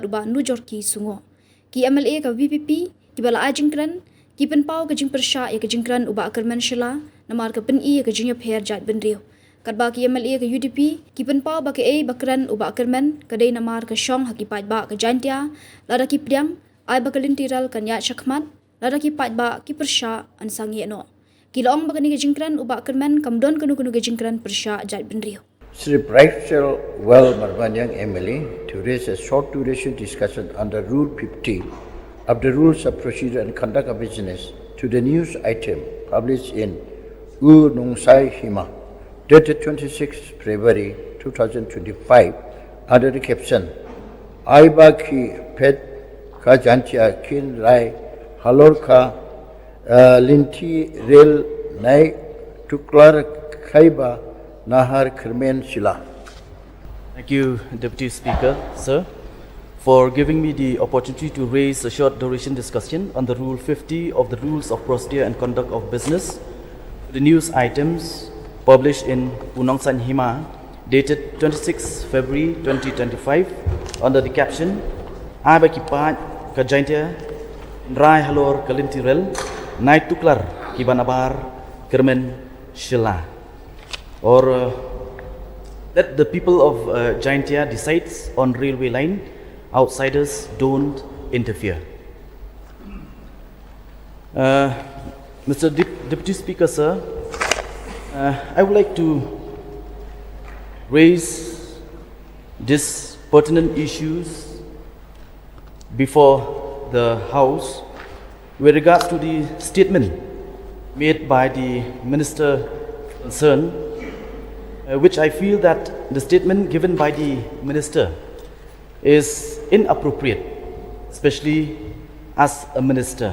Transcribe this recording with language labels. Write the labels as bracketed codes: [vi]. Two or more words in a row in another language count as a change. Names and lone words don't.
[kha] uba nujor ki sungo ki MLA ke VPP ki bala ai Jingkren ki penpau ke Pyrshah ya ke Jingkren uba Kyrmen Shila namar ke peni ke jingya pher jat benriu Kadba ki MLA ke UDP ki penpau ba ke bakran uba Kyrmen kadai namar ke syong hakipat ba ke jantia lada ki priang ai ba ke lintiral kanya syakmat lada ki pat ba ki Pyrshah an sangi no Kilaong bagani ke Jingkren uba Kyrmen kamdon kanu ke Jingkren Pyrshah jat benriu. [en] Sri Brightstarwell Marbanyang MLA to raise a short duration discussion under Rule 50 of the Rules of Procedure and Conduct of Business to the news item published in Sai Hima dated 26 February 2025 under the caption [kha] Aiba ki pet ka jantia kin rai halor ka linti rel nai tuklar khaiba nahar Kyrmen Shila. [en] Thank you, Deputy Speaker, sir, for giving me the opportunity to raise a short duration discussion on the Rule 50 of the Rules of Procedure and Conduct of Business, the news items published in San Hima dated 26 February 2025 under the caption [kha] Aba kipat kajaintia rai halor kalintirel Nai tuklar kibanabar Kyrmen Shila, [en] or let the people of Jaintia decides on railway line. Outsiders don't interfere. Mr. Deputy Speaker, sir, I would like to raise these pertinent issues before the House with regards to the statement made by the Minister concerned, which I feel that the statement given by the Minister is inappropriate, especially as a Minister.